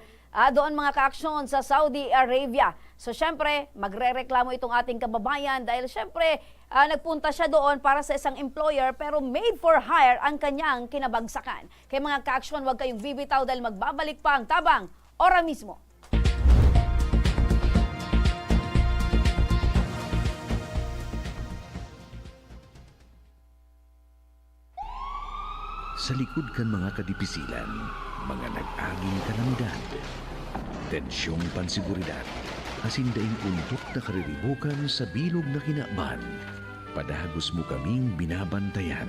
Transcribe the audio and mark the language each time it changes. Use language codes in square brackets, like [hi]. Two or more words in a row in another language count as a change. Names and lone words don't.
[tl] Doon mga ka-aksyon sa Saudi Arabia. So syempre, magre-reklamo itong ating kababayan dahil syempre, nagpunta siya doon para sa isang employer pero [en] maid for hire [tl] ang kanyang kinabagsakan. Kaya mga ka-aksyon, huwag kayong bibitaw dahil magbabalik pa ang tabang ora mismo. [bik] Sa likod kan mga kadipisilan, mga nag-aging kalamidad, tensyong pansiguridad, asindaing untok na kariribukan sa bilog na kinakban, padagos mo kaming binabantayan.